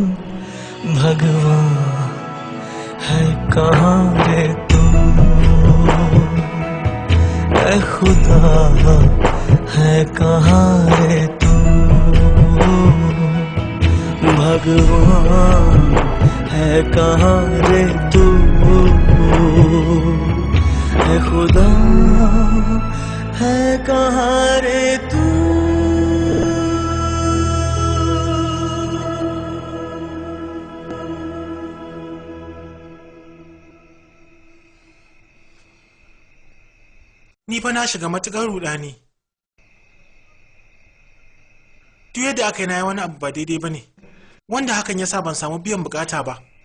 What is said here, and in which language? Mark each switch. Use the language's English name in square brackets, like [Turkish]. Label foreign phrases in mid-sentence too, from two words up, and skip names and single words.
[Hindi] भगवान है कहाँ रे तू, ऐ खुदा है कहाँ रे तू, भगवान है कहाँ रे तू, ऐ खुदा है कहाँ रे तू। [Hausa] Ni fa na shiga matuƙar rudani. Duk yadda aka yi na yi wani abu ba daidai ba ne, wanda hakan ya sa ban samu biyan bukata ba.